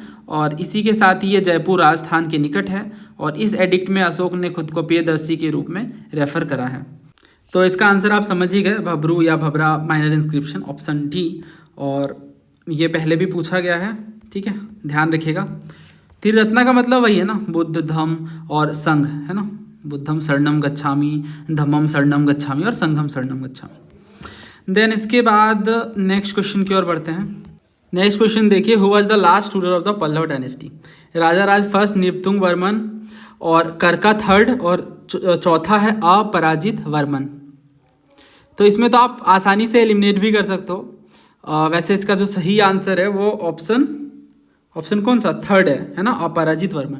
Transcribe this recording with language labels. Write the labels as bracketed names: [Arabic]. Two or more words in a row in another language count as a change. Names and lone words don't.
[Hindi] और इसी के साथ ही ये जयपुर राजस्थान के निकट है, और इस एडिक्ट में अशोक ने खुद को पेयदर्शी के रूप में रेफर करा है। तो इसका आंसर आप समझ ही गए, भबरू या भबरा [English] minor inscription, option D. [Hindi] और ये पहले भी पूछा गया है, ठीक है, ध्यान रखिएगा। त्रिरत्ना का मतलब वही है ना, बुद्ध धम्म और संघ, है ना। [Pali] बुद्धम शरणम गच्छामि, धम्मम शरणम गच्छामि और संघम शरणम गच्छामि। [Hindi] देन इसके बाद [English] next question [Hindi] की ओर बढ़ते हैं। [English] next question [Hindi] देखिए, [English] Who was the last ruler of the Pallava dynasty. [Hindi] राजा राज फर्स्ट, नृपतुंग वर्मन, और करका थर्ड, और चौथा है अपराजित वर्मन। तो इसमें तो आप आसानी से एलिमिनेट भी कर सकते हो। वैसे इसका जो सही आंसर है वो ऑप्शन कौन सा, थर्ड है ना, अपराजित वर्मन।